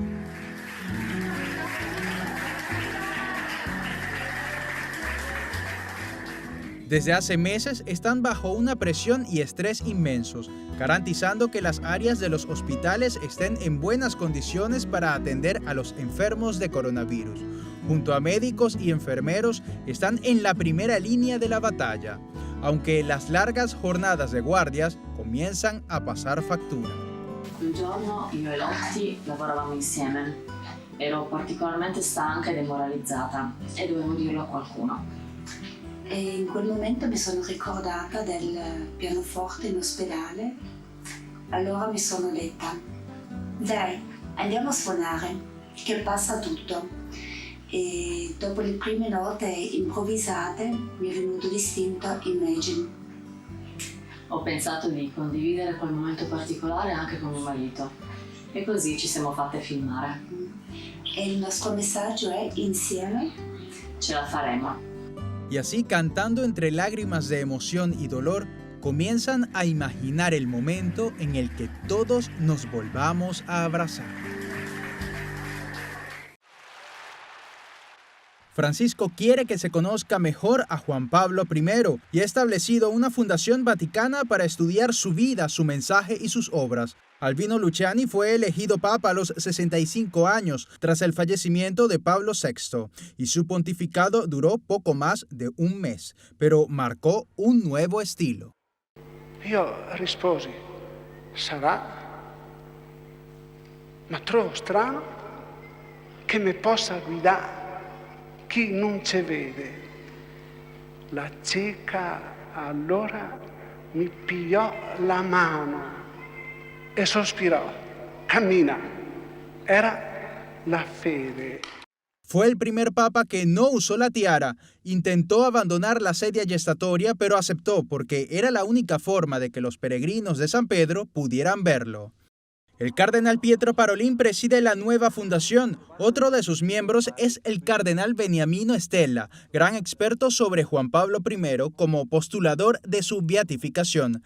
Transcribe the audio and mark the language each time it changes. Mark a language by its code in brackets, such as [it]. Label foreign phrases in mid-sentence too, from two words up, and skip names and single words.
[es] Desde hace meses están bajo una presión y estrés inmensos, garantizando que las áreas de los hospitales estén en buenas condiciones para atender a los enfermos de coronavirus. Junto a médicos y enfermeros, están en la primera línea de la batalla, aunque las largas jornadas de guardias comienzan a pasar factura. [it] Un giorno io e Lotti lavoravamo insieme. Ero particolarmente stanca e demoralizzata e dovevo dirlo a qualcuno. E in quel momento mi sono ricordata del pianoforte in ospedale. Allora mi sono detta: dai, andiamo a suonare, che passa tutto. E dopo le prime note improvvisate mi è venuto l'istinto Imagine. Ho pensato di condividere quel momento particolare anche con mio marito e così ci siamo fatte filmare. E il nostro messaggio è: insieme ce la faremo. [es] Y así, cantando entre lágrimas de emoción y dolor, comienzan a imaginar el momento en el que todos nos volvamos a abrazar. Francisco quiere que se conozca mejor a Juan Pablo I y ha establecido una fundación vaticana para estudiar su vida, su mensaje y sus obras. Albino Luciani fue elegido papa a los 65 años tras el fallecimiento de Pablo VI y su pontificado duró poco más de un mes, pero marcó un nuevo estilo. [it] Io risposi: sarà, ma trovo strano che mi possa guidare chi non ci vede. La cieca allora mi pigliò la mano e sospirò: cammina. Era la fede. [es] Fue el primer papa que no usó la tiara. Intentó abandonar la [it] sedia gestatoria, [es] pero aceptó porque era la única forma de que los peregrinos de San Pedro pudieran verlo. El cardenal Pietro Parolin preside la nueva fundación. Otro de sus miembros es el cardenal Beniamino Stella, gran experto sobre Juan Pablo I como postulador de su beatificación.